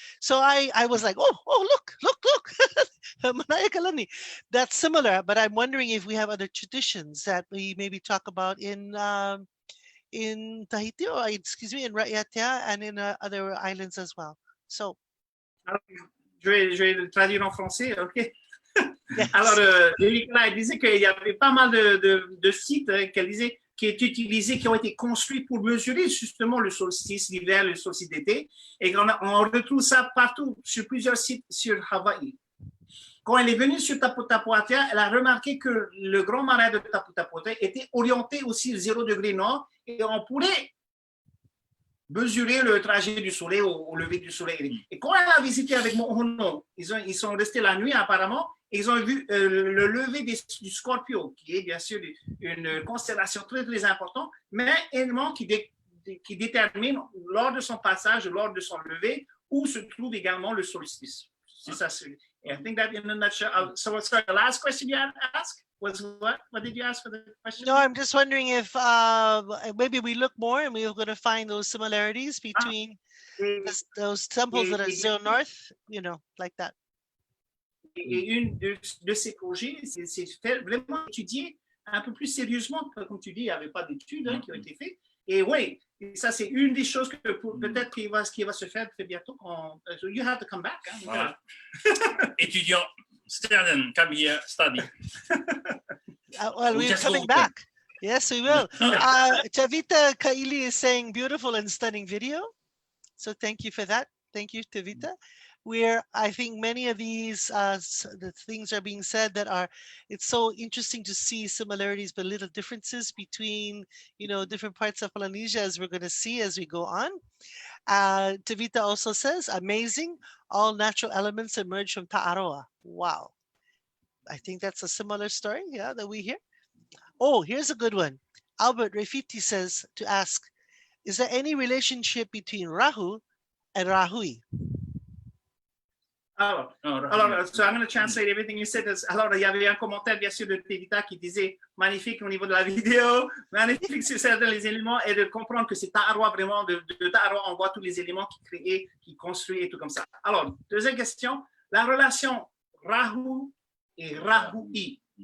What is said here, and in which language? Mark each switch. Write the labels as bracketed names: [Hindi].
[English] So I was like, oh, look, Mānoa. That's similar, but I'm wondering if we have other traditions that we maybe talk about in Tahiti, or in Raiatea, and in other islands as well. So, [French] je vais le traduire en français, ok? [English] Yes. [French] Alors, Lilikalā, elle disait qu'il y avait pas mal de sites qu'elle disait qui est utilisé, qui ont été construits pour mesurer justement le solstice d'hiver, le solstice d'été, et on retrouve ça partout sur plusieurs sites sur Hawaï. Quand elle est venue sur Tapu Tapu Atea, elle a remarqué que le grand marais de Tapu Tapu Atea était orienté aussi 0 degré nord, et on pourrait mesurer le trajet du soleil au lever du soleil. Et quand elle a visité avec Mo'ono, ils sont restés la nuit apparemment, et ils ont vu le lever du Scorpio, qui est bien sûr une constellation très très importante, mais également qui détermine lors de son passage, lors de son lever, où se trouve également le solstice. C'est ça. [English] I think that in a nutshell. So sorry, the last question you had asked was what? What did you ask for the question? No, I'm just wondering if maybe we look more and we're going to find those similarities between those temples that are 0 north, like that. [French] Et une de ces projets, c'est fait vraiment étudier un peu plus sérieusement, comme tu dis, il n'y avait pas d'études qui ont été faites. Et oui, ça c'est une des choses que peut-être qui va se faire très bientôt. [English] So you have to come back. Hein, [French] voilà. [English] Étudiant, student, come here, study. Well, we're coming back. Yes, we will. Tavita Kaili is saying beautiful and stunning video. So thank you for that. Thank you, Tavita. Where I think many of these the things are being said that are, it's so interesting to see similarities but little differences between, different parts of Polynesia, as we're going to see as we go on. Tavita also says, amazing, all natural elements emerge from Taʻaroa. Wow. I think that's a similar story, that we hear. Oh, here's a good one. Albert Refiti says to ask, is there any relationship between Rahu and Rahui? Alors, so I'm going to translate everything you said. [French] Alors, il y avait un commentaire, bien sûr, de Tevita qui disait magnifique au niveau de la vidéo, magnifique sur certains les éléments, et de comprendre que c'est Taʻaroa vraiment, de Taʻaroa, on voit tous les éléments qui créent, qui construisent et tout comme ça. Alors, deuxième question, la relation Rahu et Rahui.